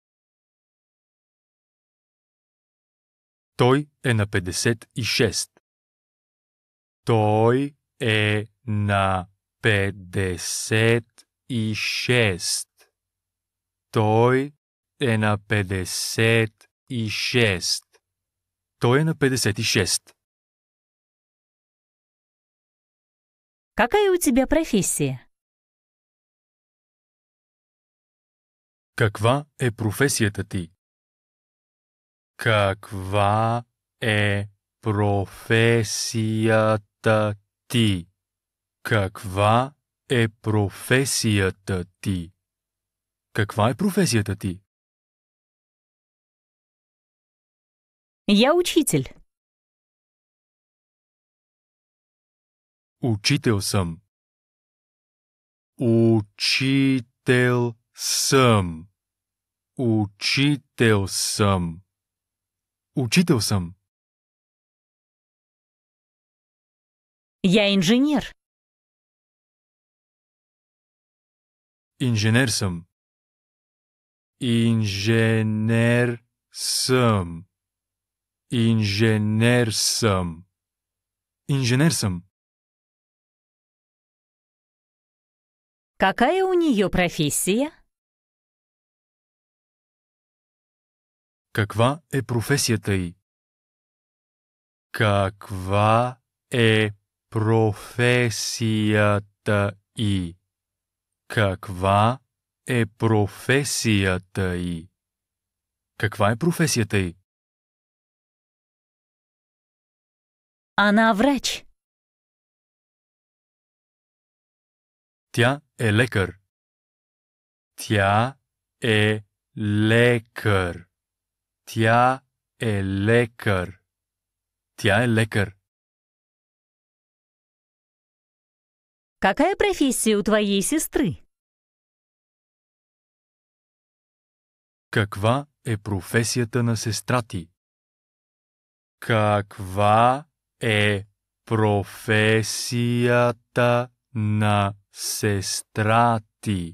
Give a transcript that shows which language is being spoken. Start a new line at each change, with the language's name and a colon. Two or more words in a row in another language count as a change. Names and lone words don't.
Bulgarian: Той е на 56. Той е на 56. Той е на 56. Той е на 56.
Russian: Какая у тебя профессия?
Bulgarian: Каква е професията ти? Каква е професията ти? Каква е професията ти? Каква е професията ти?
Russian: Я учитель.
Bulgarian: Учител съм. Учител съм. Учител съм. Учител съм.
Russian: Я инженер.
Bulgarian: Инженер съм. Инженер съм. Инженер съм. Инженер съм.
Russian: Какая у нее профессия?
Bulgarian: Каква е професията й? Каква е професията й? Каква е професията й? Каква е професията й?
Russian: Она врач.
Bulgarian: Тя е лекар. Тя е лекар. Тя е лекар. Тя е лекар.
Russian: Какая профессия у твоей сестры?
Bulgarian: Каква е професията на сестра ти? Каква е професията на сестра ти?